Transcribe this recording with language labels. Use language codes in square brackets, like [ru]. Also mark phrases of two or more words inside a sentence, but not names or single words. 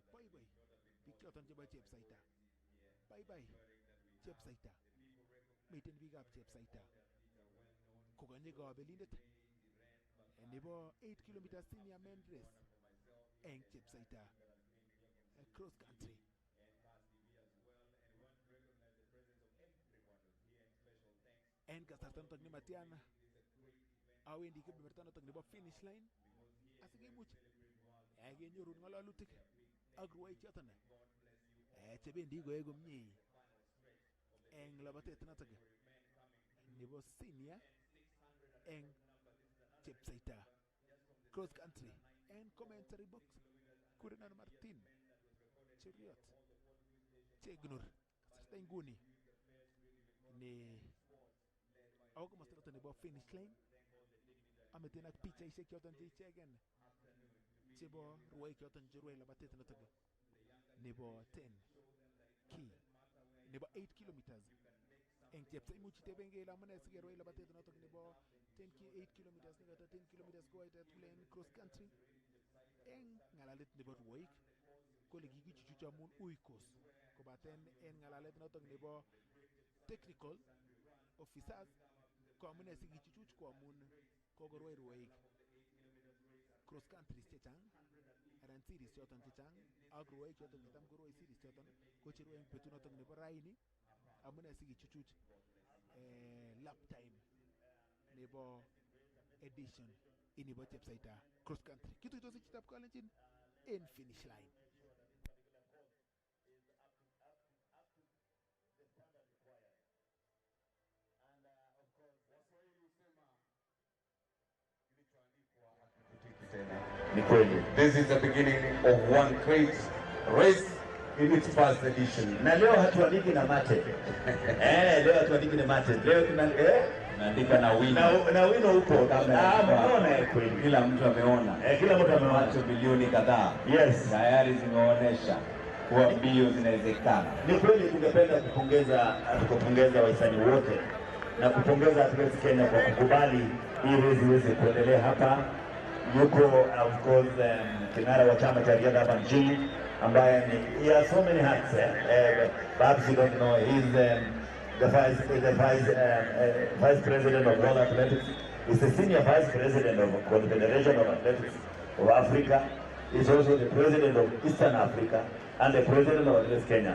[kln] Boiboi biik choton chebo Chepsaita, bye Chepsaita, miten biikab Chepsaita kokonye kabelindet nebo 8 km [en] senior men race [kln] eng Chepsaita Cross Country. En kasarta notok nematian awendi kebeberta notok nebo [en] finish line [kln] asikemuch kenyorun ng'alalutik ak rwoik choton chebendi koyoe komie eng labatet notok nebo senior eng Chepsaita Cross Country. En [en] commentary box [kln] kurenan Martin Cheriot Chegnur kasarta inguni ni ako komosta noton nebo [en] finish line [kln] ameten ak pichaisiek choton che ichegen chebo rwoik choton cherwoe labatet noton nebo 10 key nebo 8 kilometers eng Chepsaita. Imuch itebenge ile amune sikerwoi labatet noton nebo 8 kilometers nekata 10 kilometers koitet kule en [en] cross country [kln] eng ng'alalet nebo rwoik kole kikichuchuch amun ui course kobaten en ng'alalet noton nebo [en] technical officers [kln] ko amune sikichuchuch ko amun kokorwai rwoik [en] cross countries [kln] chechang anan series choton chechang ak rwoik choton chetam korwoi series choton ko cherwoi eng betut noton nebo raini amune sikichuchuch [en] lap time [kln] nebo edition ini bo Chepsaita Cross Country. Kituitosi chitab Kalenjin en [en] finish line. This is the beginning of one great race in its first edition. [sw] Na leo hatuandiki na mate. Leo hatuandiki na mate. Leo Naandika na wino. Na wino upo. Mmeona kweli. Kila mtu ameona. Kila mtu ameona. Watu bilioni kadhaa. Yes. Tayari zimeonyesha kuwa mbio zinawezekana. Ni kweli tungependa kupongeza wahisani wote na kupongeza Athletics Kenya kwa kukubali hii race iweze kuendelea hapa. Yuko [en] of course [sw] kinara wa chama cha riadha hapa nchini ambaye [en] he has so many hats. Perhaps you don't know, he's the vice president of World Athletics. He's the senior vice president of the Confederation of Athletics of Africa. He's also the president of Eastern Africa and the president of Athletics Kenya.